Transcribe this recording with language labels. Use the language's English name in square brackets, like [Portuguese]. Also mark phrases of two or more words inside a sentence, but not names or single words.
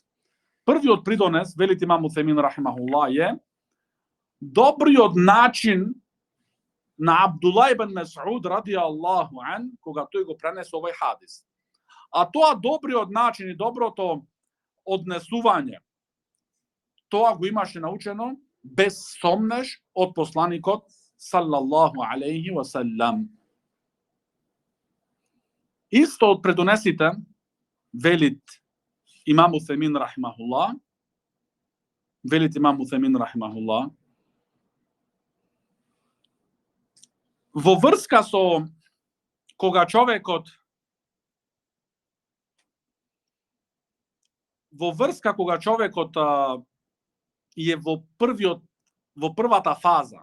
[Macedonian] Првиот придонес, велит имам Уфемин рахимахуллах, е добриот начин на Абдулла ибн Месуд [Arabic] رضي الله عنه, [Macedonian] кога тој го пренесе овај хадис. А тоа добриот начин и доброто однесување, тоа го имаше научено без сомнеш од посланикот [Arabic] صلى الله عليه وسلم. [Macedonian] Исто од предонесите, велит имам Уфемин рахимахуллах, во врска со кога човекот е во првата фаза.